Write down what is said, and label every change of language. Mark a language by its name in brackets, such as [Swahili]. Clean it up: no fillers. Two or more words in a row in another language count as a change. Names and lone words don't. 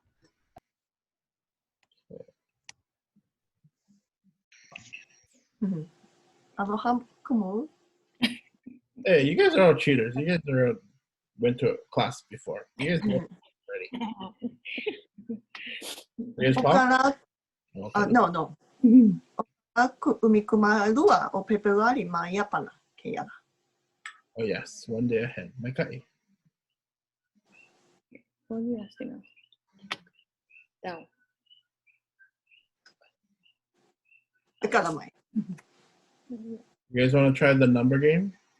[Hawaiian] Aloha kumu. [English] Hey, you guys are all cheaters. You guys went to a class before. You guys know already. You guys talk? No. [Hawaiian] Umi kuma lua o February ma yapana keia. [English] Oh yes, one day ahead. Makai. What are you asking us? Down. You guys want to try the number game?